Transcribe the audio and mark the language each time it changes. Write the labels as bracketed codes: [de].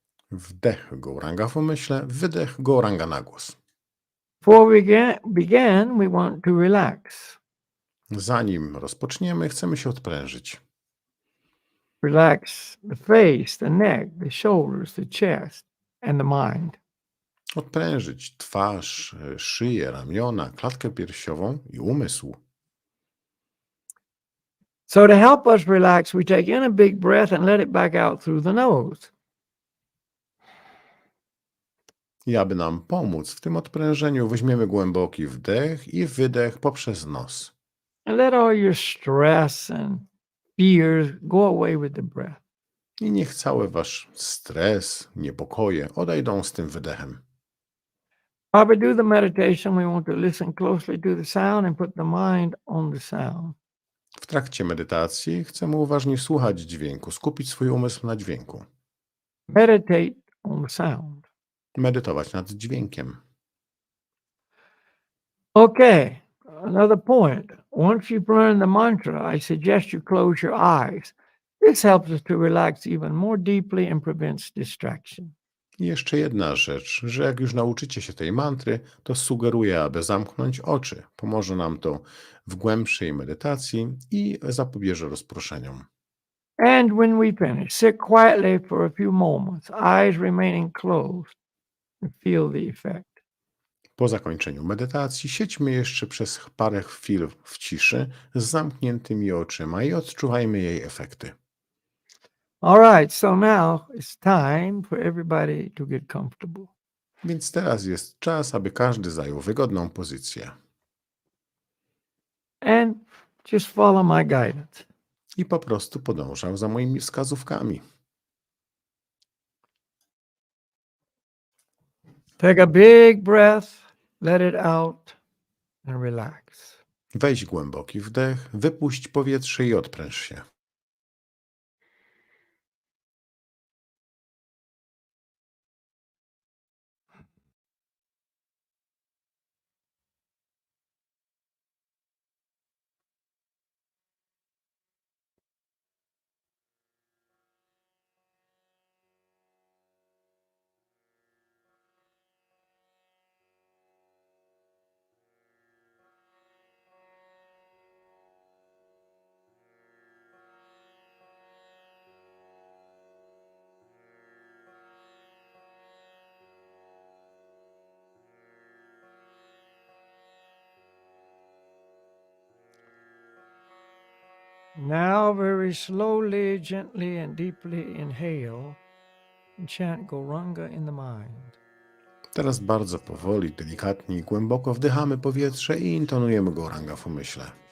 [pl] Wdech Gauranga w umyśle, wydech Gauranga na głos. [en] Before we begin, we want to relax. [pl] Zanim rozpoczniemy, chcemy się odprężyć. [en] Relax the face, the neck, the shoulders, the chest, and the mind. [pl] Odprężyć twarz, szyję, ramiona, klatkę piersiową i umysł. [en] So to help us relax, we take in a big breath and let it back out through the nose. [pl] I aby nam pomóc w tym odprężeniu, weźmiemy głęboki wdech i wydech poprzez nos. [en] And let all your stress and fears go away with the breath. [pl] I niech cały wasz stres, niepokoje odejdą z tym wydechem. [en] While we do the meditation, we want to listen closely to the sound and put the mind on the sound. [pl] W trakcie medytacji chcemy uważnie słuchać dźwięku, skupić swój umysł na dźwięku. [en] Meditate on the sound. [pl] Medytować nad dźwiękiem. [en] Okay, another point. Once you've learned the mantra, I suggest you close your eyes. This helps us to relax even more deeply and prevents distraction. [pl] I jeszcze jedna rzecz, że jak już nauczycie się tej mantry, to sugeruję, aby zamknąć oczy. Pomoże nam to w głębszej medytacji i zapobieże rozproszeniom. [en] And when we finish, sit quietly for a few moments, eyes remaining closed, and feel the effect. [pl] Po zakończeniu medytacji siedźmy jeszcze przez parę chwil w ciszy z zamkniętymi oczyma i odczuwajmy jej efekty. [en] All right, so now it's time for everybody to get comfortable. [pl] Więc teraz jest czas, aby każdy zajął wygodną pozycję. [en] and just follow my guidance. [pl] I po prostu podążał za moimi wskazówkami. [en] Take a big breath, let it out, and relax. [pl] Weź głęboki wdech, wypuść powietrze i odpręż się. [en] Now, very slowly, gently, and deeply inhale and chant Goranga in the mind. [pl] Teraz bardzo powoli, delikatnie i głęboko wdychamy powietrze i intonujemy Goranga w umyśle.